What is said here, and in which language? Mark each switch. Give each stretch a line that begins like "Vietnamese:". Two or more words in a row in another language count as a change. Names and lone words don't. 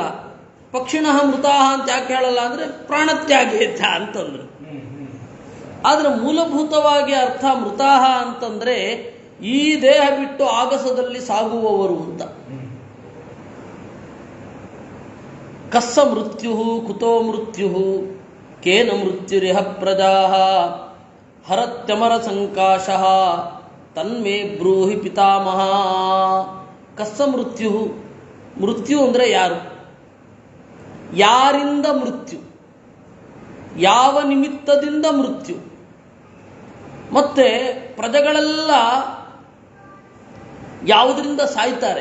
Sanskrit: ಪಕ್ಷಿಣಃ ಮೃತಾಹ
Kannada: ಅಂತ ಯಾಕೆ ಹೇಳಲ್ಲ ಅಂದ್ರೆ ಪ್ರಾಣತ್ಯಾಗೇತ ಅಂತಂದ್ರು. ಆದ್ರೆ ಮೂಲಭೂತವಾಗಿ ಅರ್ಥ ಮೃತಾಹ ಅಂತಂದ್ರೆ ಈ ದೇಹ ಬಿಟ್ಟು ಆಗಸದಲ್ಲಿ ಸಾಗುವವರು ಅಂತ.
Sanskrit: ಕಸ್ಸ ಮೃತ್ಯು ಕುತೋ ಮೃತ್ಯು ಕೇನ ಮೃತ್ಯುರಿಹ ಪ್ರಜಾಃ ಹರತ್ಯಮರ ಸಂಕಾಶಃ ತನ್ಮೇ ಬ್ರೂಹಿ ಪಿತಾಮಹ. ಕಸ್ಸ ಮೃತ್ಯು.
Kannada: ಮೃತ್ಯು ಅಂದ್ರೆ ಯಾರು? ಯಾರಿಂದ ಮೃತ್ಯು? ಯಾವ ನಿಮಿತ್ತದಿಂದ ಮೃತ್ಯು? ಮತ್ತೆ ಪ್ರಜೆಗಳೆಲ್ಲ ಯಾವುದರಿಂದ ಸಾಯ್ತಾರೆ?